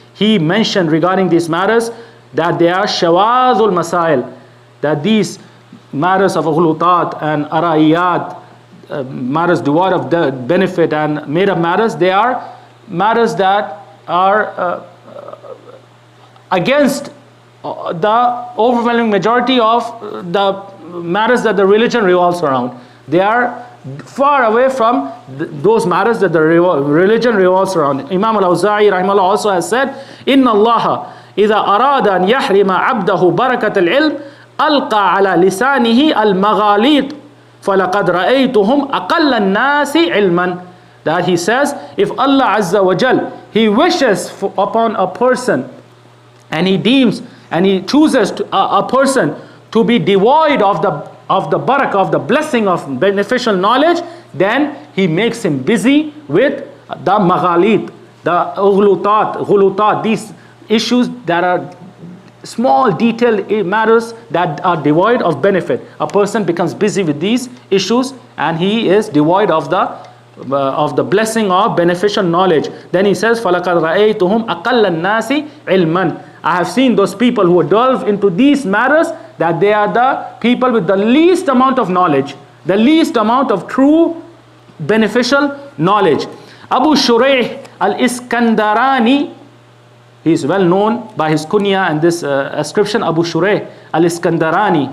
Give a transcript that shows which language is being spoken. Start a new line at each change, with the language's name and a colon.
English: He mentioned regarding these matters that they are shawadhul masail, that these matters of ghulutat and ara'iyat, matters devoid of the benefit and made up matters, they are matters that are against the overwhelming majority of the matters that the religion revolves around. They are far away from those matters that the religion revolves around.
Arabic: Imam al-Awza'i rahimahullah
English: also has said,
Arabic: Inna Allah إذا أراد أن يحرم عبده بركة العلم ألقى على لسانه المغاليط فَلَقَدْ رَأَيْتُهُمْ أَقَلَّ النَّاسِ عِلْمًا.
English: That he says, if Allah Azza wa Jal, He wishes upon a person and He deems and He chooses a person to be devoid of the barakah, of the blessing of beneficial knowledge, then he makes him busy with the maghalit, the ghulutat, these issues that are small detailed matters that are devoid of benefit. A person becomes busy with these issues and he is devoid of the blessing of beneficial knowledge. Then he says,
Arabic: فَلَقَدْ رَأَيْتُهُمْ أَقَلَّ النَّاسِ عِلْمًا.
English: I have seen those people who delve into these matters, that they are the people with the least amount of knowledge, the least amount of true beneficial knowledge. Abu Shuraih al-Iskandarani, he is well known by his kunya and this ascription, Abu Shuraih al-Iskandarani.